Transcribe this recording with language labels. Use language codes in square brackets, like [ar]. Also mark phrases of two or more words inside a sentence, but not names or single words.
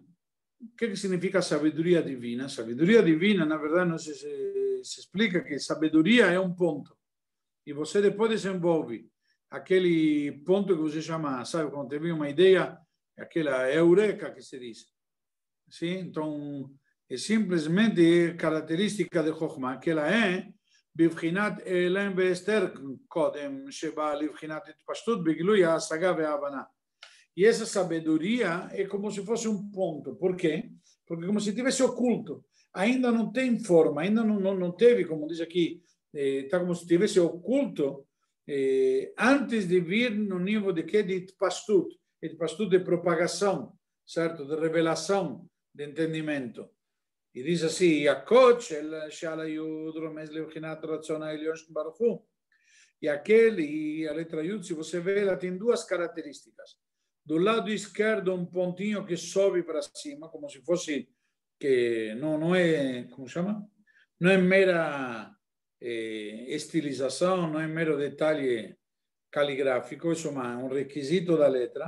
[pt] O que significa sabedoria divina? Sabedoria divina, na verdade, não se explica que sabedoria é um ponto. E você depois desenvolve aquele ponto que você chama, sabe, quando teve uma ideia, aquela eureka que se diz. Sim? Então, é simplesmente característica de Chokhmah, que ela é [he] בבחינת אלם ואסתר קודם, שבא לבחינת התפשטות בגילוי ההשגה וההבנה. [pt] E essa sabedoria é como se fosse um ponto. Por quê? Porque como se tivesse oculto. Ainda não tem forma, ainda não teve, como diz aqui, está como se tivesse oculto antes de vir no nível de quê? De Itpashtut. Itpashtut de propagação, certo? De revelação, de entendimento. E diz assim, [he] יקוט של שלה יוד רומז לבחינת רצון העליון ברוך הוא. [pt] E aquele, a letra Yud, se você vê, ela tem 2 características. Do lado esquerdo, um pontinho que sobe para cima, como se fosse, que não é, como chama? Não é mera estilização, não é mero detalhe caligráfico, isso é um requisito da letra.